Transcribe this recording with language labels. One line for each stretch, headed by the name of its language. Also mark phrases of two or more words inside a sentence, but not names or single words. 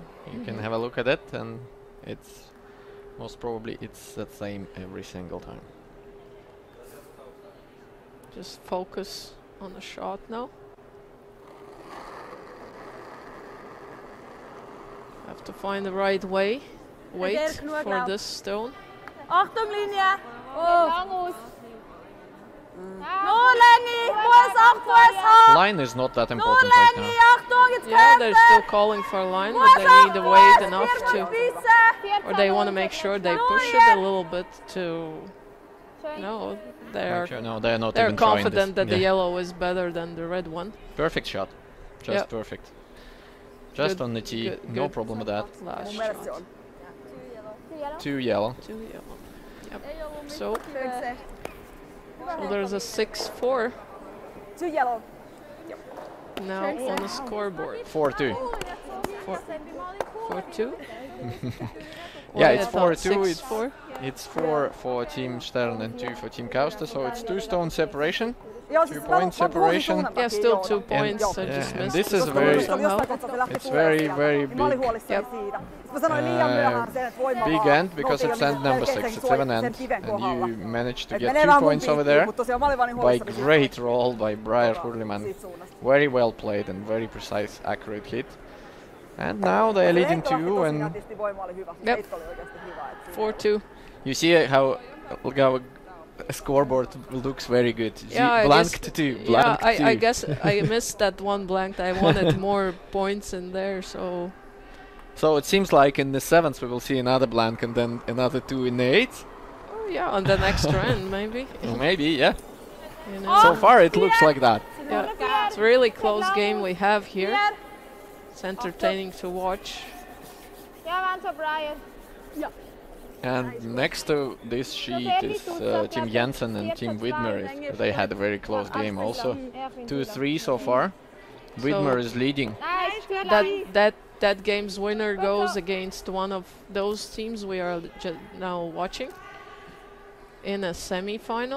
English: You can have a look at it, and it's most probably it's the same every single time. Just focus on the shot now. Have to find the right way. Wait for this stone.
German: Achtung, Linie! Lang aus. Nur Länge! Fuß ab, Fuß ab!
English: Line is not that
German: Nur
English: important right
German: Länge!
English: now.
German: Achtung, jetzt
English: Yeah, they're still
German: kämpfen!
English: calling for a line, but
German: Fuß
English: they
German: ab,
English: need to wait
German: Fuß!
English: enough to,
German: Bissen!
English: or they want to make sure they push it a little bit to. No, they are. Make sure, no, they're not They're even trying this. confident that the Yeah. yellow is better than the red one. Perfect shot. Just Yep. perfect. Just Good, on the tee, good, no good. problem with that. Last
Finnish: Mun mielestä se
English: shot. on. 2 yellow. 2 yellow. Yep. So there's a 6-4 Too yellow. now on the scoreboard. 4-2. 4-2. Yeah, I it's thought 4-2. 6-4. It's 4 for Team Stern and 2 for Team Kauste, so it's 2 stone separation.
Finnish: Joo,
English: 2 point
Finnish: mä
English: separation.
Finnish: huomasin
English: Yeah, still 2
Finnish: suunnantakin,
English: points.
Finnish: joo.
English: I just and missed this it is very- somehow. It's very, very
Finnish: Niin mä olin
English: big.
Finnish: huolissani
English: Yep.
Finnish: siitä. Mä sanoin liian myöhään sen, että voima
English: Big
Finnish: vaan.
English: end because
Finnish: Me
English: it's
Finnish: oltiin
English: end
Finnish: jo
English: number 6,
Finnish: melkein
English: it's 7 end,
Finnish: sen kiven
English: and
Finnish: kohdalla.
English: you managed to
Finnish: Et
English: get
Finnish: menee
English: 2
Finnish: vaan mun
English: points over
Finnish: piikkiin,
English: there
Finnish: mut tosiaan mä olin vaan niin
English: by
Finnish: huolissani siitä.
English: great roll by Briar Hurliman.
Finnish: Siitä suunnasta.
English: Very well played and very precise, accurate hit. And now they're leading 2 and
Finnish: Nätisti voima oli hyvä.
English: Yep.
Finnish: Heitto oli oikeasti hyvä. et siinä-
English: 4-2. you see how scoreboard looks very good. Yeah, I Blanked guess- 2, Yeah, blanked 2. I guess I missed that one blank. I wanted more points in there, so So it seems like in the 7th we will see another blank and then another 2 in the 8th. yeah, on the next round maybe. Maybe, yeah. You know. So far it looks like that. Yeah, it's a really close game we have here. It's entertaining to watch. Ja, waan zo Brian. And next to this sheet is Team Jensen and Team Widmer. They had a very close game also. 2-3 so far. Widmer is leading. Nice, That game's winner goes against one of those teams we are now watching in a semi-final.